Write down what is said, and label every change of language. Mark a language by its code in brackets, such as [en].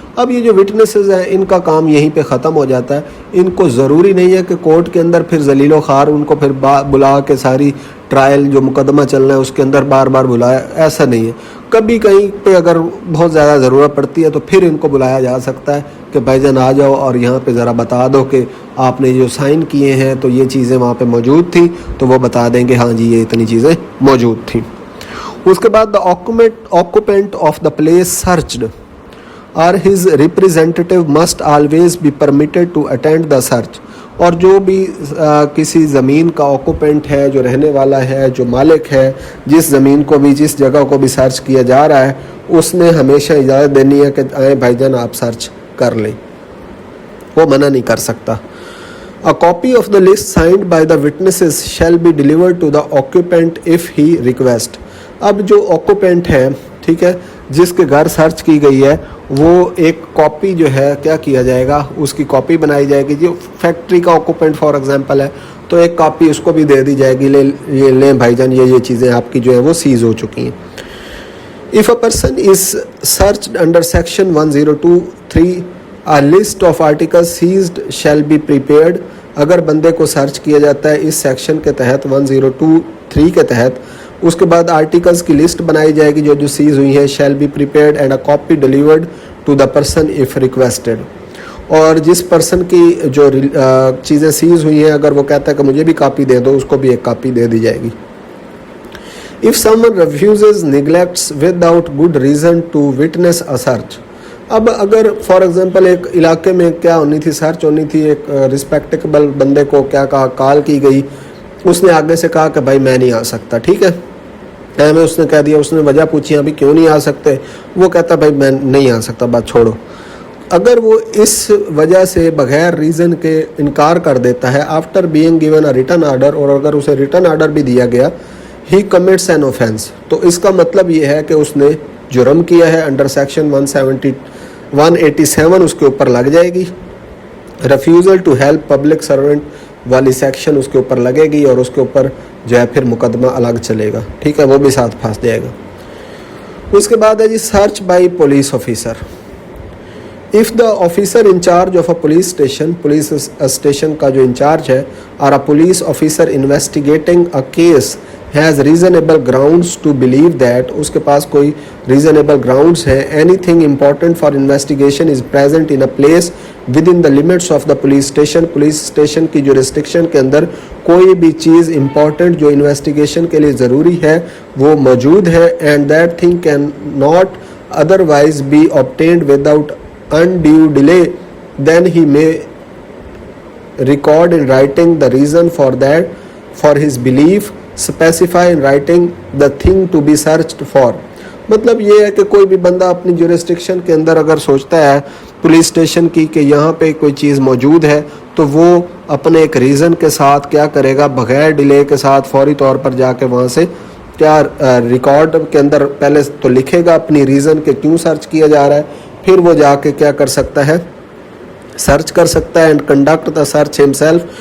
[ur] اب یہ جو وٹنسز ہیں ان کا کام یہیں پہ ختم ہو جاتا ہے. ان کو ضروری نہیں ہے کہ کورٹ کے اندر پھر ذلیل و خوار ان کو پھر بلا کے ساری ٹرائل جو مقدمہ چل رہا ہے اس کے اندر بار بار بلایا، ایسا نہیں ہے. کبھی کہیں پہ اگر بہت زیادہ ضرورت پڑتی ہے تو پھر ان کو بلایا جا سکتا ہے کہ بھائی جان آ جاؤ اور یہاں پہ ذرا بتا دو کہ آپ نے جو سائن کیے ہیں تو یہ چیزیں وہاں پہ موجود تھیں، تو وہ بتا دیں گے ہاں جی یہ اتنی چیزیں موجود تھیں. [en] اس کے بعد the occupant of the place searched اور his representative must always be permitted to attend the search. [ur] اور جو بھی کسی زمین کا آکوپینٹ ہے، جو رہنے والا ہے، جو مالک ہے، جس زمین کو بھی جس جگہ کو بھی سرچ کیا جا رہا ہے، اس نے ہمیشہ اجازت دینی ہے کہ آئیں بھائی جان آپ سرچ کر لیں، وہ منع نہیں کر سکتا. [en] A copy of the list signed by the witnesses shall be delivered to the occupant if he request. [ur] اب جو آکوپینٹ ہے، ٹھیک ہے، جس کے گھر سرچ کی گئی ہے، وہ ایک کاپی جو ہے کیا کیا جائے گا، اس کی کاپی بنائی جائے گی. جو فیکٹری کا آکوپینٹ فار ایگزامپل ہے تو ایک کاپی اس کو بھی دے دی جائے گی، یہ لیں بھائی جان یہ چیزیں آپ کی جو ہے وہ سیز ہو چکی ہیں. [en] If a person is searched under section 102(3), a list of articles seized shall be prepared. [ur] اگر بندے کو سرچ کیا جاتا ہے اس سیکشن کے تحت 102(3) کے تحت، اس کے بعد آرٹیکلز کی لسٹ بنائی جائے گی جو سیز ہوئی ہیں. [en] shall be prepared and a copy delivered to the person if requested. [ur] اور جس پرسن کی جو چیزیں سیز ہوئی ہیں اگر وہ کہتا ہے کہ مجھے بھی کاپی دے دو، اس کو بھی ایک کاپی دے دی جائے گی. [en] If someone refuses, neglects without good reason to witness a search. [ur] اب اگر فار ایگزامپل ایک علاقے میں کیا ہونی تھی، سرچ ہونی تھی، ایک رسپیکٹیبل بندے کو کیا کہا، کال کی گئی، اس نے آگے سے کہا کہ بھائی میں نہیں آ سکتا، ٹھیک ہے، میں اس نے کہہ دیا، اس نے وجہ پوچھی ابھی کیوں نہیں آ سکتے، وہ کہتا بھائی میں نہیں آ سکتا، بات چھوڑو. اگر وہ اس وجہ سے بغیر ریزن کے انکار کر دیتا ہے [en] after being given a written order, [ur] اور اگر اسے ریٹن آرڈر بھی دیا گیا، [en] he commits an offence, [ur] تو اس کا مطلب یہ ہے کہ اس نے جرم کیا ہے. انڈر سیکشن 187 اس کے اوپر لگ جائے گی. Refusal to help public servant والی سیکشن اس کے اوپر لگے گی اور اس کے اوپر جو ہے پھر مقدمہ الگ چلے گا، ٹھیک ہے، وہ بھی ساتھ پھنس جائے گا. اس کے بعد ہے جی search by police officer. [en] If the officer in charge of a police station [ur] کا جو انچارج ہے، [en] اور a police officer investigating a case has reasonable grounds to believe that، [ur] اس کے پاس کوئی reasonable grounds ہے، [en] anything important for investigation is present in a place within the limits of the police station [ur] کی jurisdiction کے اندر کوئی بھی چیز important جو investigation کے لیے ضروری ہے وہ موجود ہے، [en] and that thing can not otherwise be obtained without undue delay, then he may record in writing the reason for that, for his belief, specify in writing the thing to be searched for. [ur] مطلب یہ ہے کہ کوئی بھی بندہ اپنی jurisdiction کے اندر اگر سوچتا ہے پولیس اسٹیشن کی کہ یہاں پہ کوئی چیز موجود ہے، تو وہ اپنے ایک ریزن کے ساتھ کیا کرے گا، بغیر ڈیلے کے ساتھ فوری طور پر جا کے وہاں سے کیا ریکارڈ کے اندر پہلے تو لکھے گا اپنی ریزن کہ کیوں سرچ کیا جا رہا ہے، پھر وہ جا کے کیا کر سکتا ہے، سرچ کر سکتا ہے، [en] And conduct the search himself.